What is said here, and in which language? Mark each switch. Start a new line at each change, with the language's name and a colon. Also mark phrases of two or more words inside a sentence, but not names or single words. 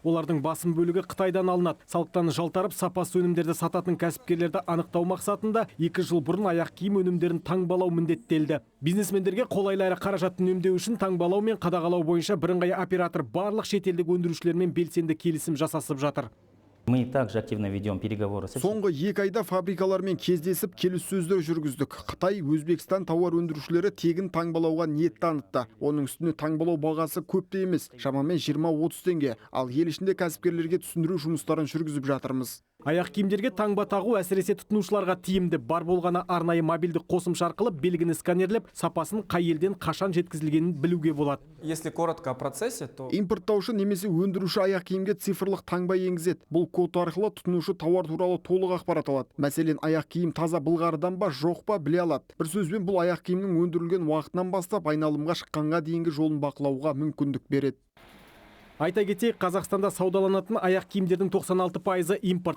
Kazakh: Олардың басым бөлігі Қытайдан алынады. Салықтан жалтарып, сапасыз өнімдерді сататын кәсіпкерлерді анықтау мақсатында 2 жыл бұрын аяқ киім өнімдерін таңбалау міндеттелді. Бизнесмендерге қолайлы әрі қаражатын үнемдеу үшін таңбалау мен қадағалау бойынша бірыңғай оператор барлық шетелдік өндірушілермен белсенді келісім жасасып жатыр.
Russian: Мы также активно ведем переговоры.
Kazakh: Соңғы 2 айда фабрикалармен кездесіп, келіссөздер жүргіздік. Қытай, Өзбекстан тауар өндірушілері тегін таңбалауға ниет танытты. Оның үстіне таңбалау бағасы көп те емес, шамамен 20-30 теңге. Ал ел ішінде кәсіпкерлерге түсіндіру жұмыстарын жүргізіп жатырмыз. Аяқ киімдерге таңба тағу әсіресе тұтынушыларға тиімді. Бар болғаны арнайы мобильді қосымша арқылы белгіні сканерлеп, сапасын қай елден қашан жеткізілгенін білуге болады.
Russian: Если коротко о процессе, то
Kazakh: импорттаушы немесе өндіруші аяқ киімге цифрлық таңба енгізеді. Бұл код арқылы тұтынушы тауар туралы толық ақпарат алады. Мәселен, аяқ киім таза былғарыдан ба, жоқ па біле алады. Бір сөзбен, бұл аяқ киімнің өндірілген уақытынан бастап айналымға шыққанға дейінгі жолын бақылауға мүмкіндік береді. Айта кетейік, Қазақстанда саудаланатын аяқ киімдердің 96% импорт.